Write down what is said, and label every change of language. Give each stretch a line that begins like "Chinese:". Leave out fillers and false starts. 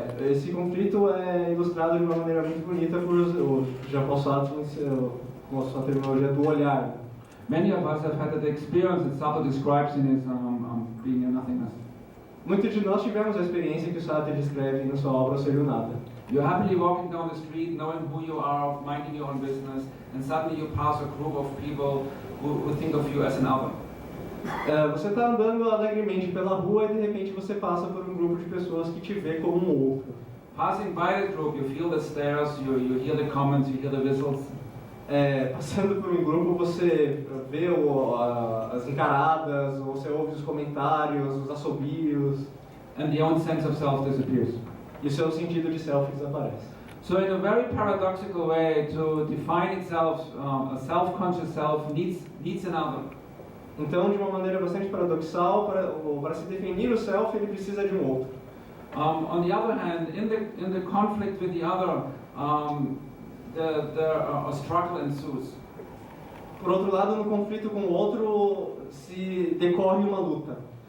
Portuguese: Esse conflito é ilustrado de uma maneira muito bonita por Jean-Paul Sartre com a sua terminologia do olhar.
English: Many of us have had that experience that Sartre describes in his Being a Nothingness.
Portuguese: Muitos de nós tivemos a experiência que o Sartre descreve na sua obra Ser o Nada.
English: You're happily walking down the street, knowing who you are, minding your own business, and suddenly you pass a group of people who think of you as an other.
Portuguese: Você está andando alegremente pela rua e de repente você passa por um grupo de pessoas que te vê como um outro.
English: Passing by the group, you feel the stares, you hear the comments, you hear the whistles.
Portuguese: Passando por um grupo, você vê as encaradas, você ouve os comentários, os assobios.
English: And the own sense of self disappears.
Portuguese: E o seu sentido de self desaparece.
English: So in a very paradoxical way, to define itself, a self-conscious self needs another.
Portuguese: Então, de uma maneira bastante paradoxal, para se definir o self, ele precisa de um outro.
English: On the other hand, in the conflict with the other, a struggle ensues.
Portuguese: Por outro lado, no conflito com o outro, se decorre uma luta.